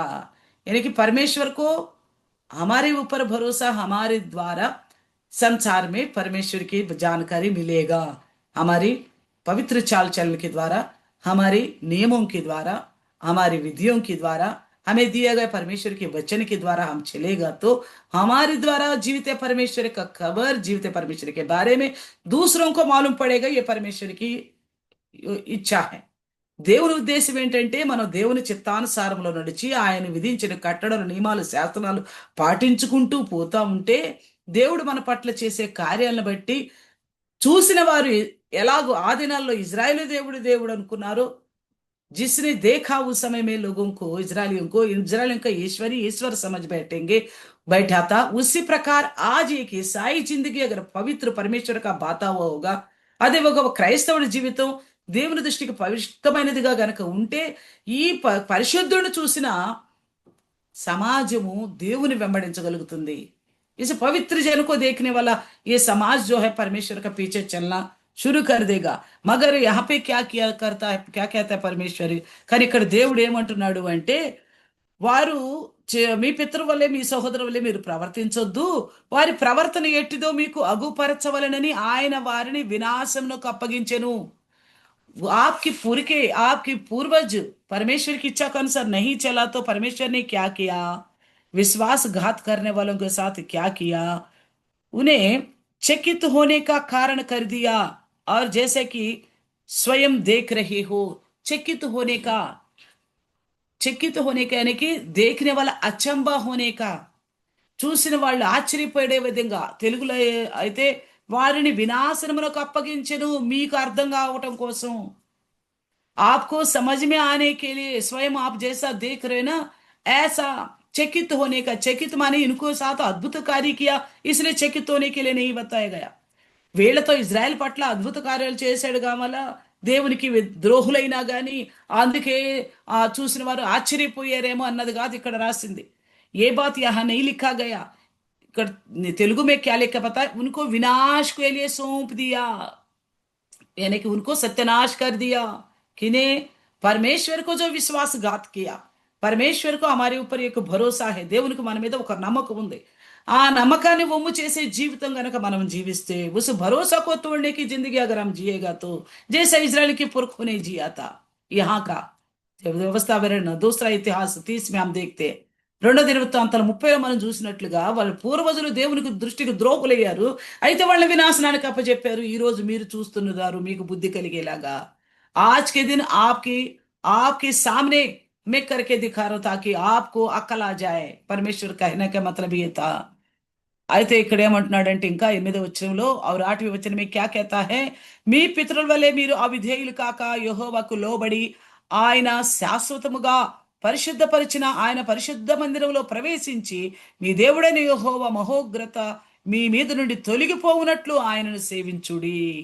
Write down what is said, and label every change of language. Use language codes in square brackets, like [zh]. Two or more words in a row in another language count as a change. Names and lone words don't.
[hi] यानी कि परमेश्वर को हमारे ऊपर भरोसा, हमारे द्वारा संसार में परमेश्वर की जानकारी मिलेगा, हमारी पवित्र चाल चलन के द्वारा, हमारे नियमों के द्वारा, हमारी विधियों के द्वारा, हमें दिए गए परमेश्वर के वचन के द्वारा हम चलेगा तो हमारे द्वारा जीवित परमेश्वर का खबर, जीवित परमेश्वर के बारे में दूसरों को मालूम पड़ेगा। ये परमेश्वर की इच्छा है। [te] దేవుని ఉద్దేశం ఏంటంటే, మనం దేవుని చిత్తానుసారంలో నడిచి ఆయన విధించిన కట్టడలు, నియమాలు, శాస్త్రాలు పాటించుకుంటూ పోతా ఉంటే దేవుడు మన పట్ల చేసే కార్యాలను బట్టి చూసిన వారు ఎలాగో ఆ దినాల్లో ఇజ్రాయేలు దేవుడు అనుకున్నారో, [hi] जिसने देखा उस समय में लोगों को, इजरायलियों का ईश्वर समझ बैठेंगे। बैठा था, उसी प्रकार आज एक ईसाई जिंदगी अगर पवित्र परमेश्वर का बाता हुआ होगा, [te] అదే ఒక క్రైస్తవుడి జీవితం దేవుని దృష్టికి పవిత్రమైనదిగా గనక ఉంటే, ఈ పరిశుద్ధుడిని చూసిన समाजము దేవుని వెంబడించగలుగుతుంది। [hi] इस पवित्र जन को देखने वाला ये समाज जो है परमेश्वर का पीछे चलना शुरू कर देगा। मगर यहाँ पे क्या किया करता है, क्या कहता है परमेश्वर, [te] కానీ ఇక్కడ దేవుడు ఏమంటున్నాడు అంటే, వారు మీ పితరు వల్లే మీ సహోదరు వల్లే మీరు ప్రవర్తించొద్దు, వారి ప్రవర్తన ఎట్టిదో మీకు అగుపరచవలనని ఆయన వారిని వినాశమునకు అప్పగించెను। [hi] वो आपकी पुरखे, आपकी पूर्वज परमेश्वर की इच्छा के अनुसार नहीं चला तो परमेश्वर ने क्या किया, विश्वासघात करने वालों के साथ क्या किया, उन्हें चकित होने का कारण कर दिया। और जैसे कि स्वयं देख रहे हो, चकित होने का, चकित होने का यानी कि देखने वाला अचंबा होने का, [te] చూసిన వాళ్ళు ఆశ్చర్యపడే విధంగా, తెలుగులో అయితే వారిని వినాశనమునకు అప్పగించెను మీకు అర్థం కావటం కోసం। [hi] आपको समझ में आने के लिए स्वयं आप जैसा देख रहे ना, ऐसा चकित होने का, चकित माने इनको साथ अद्भुत कार्य किया इसलिए चकित होने के लिए नहीं बताया गया। [te] వీళ్లతో ఇజ్రాయెల్ పట్ల అద్భుత కార్యాలు చేశాడు కావాల, దేవునికి ద్రోహులైనా గాని అందుకే చూసిన వారు ఆశ్చర్యపోయారేమో అన్నది కాదు ఇక్కడ రాసింది। [hi] ఏ बात यहाँ नहीं लिखा गया, [te] ఇక్కడ తెలుగు [hi] में क्या लिखा पता है, उनको विनाश के लिए सौंप दिया, यानी कि उनको सत्यानाश कर दिया। किन्हें, परमेश्वर को जो विश्वासघात किया। परमेश्वर को हमारे ऊपर एक भरोसा है, [te] దేవునికి మన మీద ఒక నమ్మకం ఉంది। ఆ నమ్మకాన్ని వమ్ము చేసే జీవితం గనక మనం జీవిస్తే, [hi] उस भरोसा को तोड़ने की जिंदगी अगर हम जिएगा तो जैसा इजराइल के पुरखों ने जिया था। यहाँ का [te] వ్యవస్థ వివరణ [hi] दूसरा इतिहास 30 में हम देखते हैं, [te] 2 దినవృత్తాంతాలు 30లో మనం చూసినట్లుగా వాళ్ళ పూర్వజులు దేవునికి దృష్టికి ద్రోహులయ్యారు, అయితే వాళ్ళ వినాశనానికి అప్పచెప్పారు। ఈ రోజు మీరు చూస్తున్నారు మీకు బుద్ధి కలిగేలాగా। [hi] आज के दिन आपकी आपके सामने मैं करके दिखा रहा था कि आपको अक्ल आ जाए। परमेश्वर कहने का मतलब ये था। [te] అయితే ఇక్కడ ఏమంటున్నాడంటే ఇంకా 8వ వచనంలో, [hi] और 8वें वचन में क्या कहता है, [te] మీ పితరుల వలె మీరు అవిధేయులు కాక యెహోవాకు లోబడి ఆయన శాశ్వతముగా పరిశుద్ధపరిచిన ఆయన పరిశుద్ధ మందిరంలో ప్రవేశించి మీ దేవుడైన యెహోవా మహోగ్రత మీ మీద నుండి తొలగిపోవునట్లు ఆయనను సేవించుడి।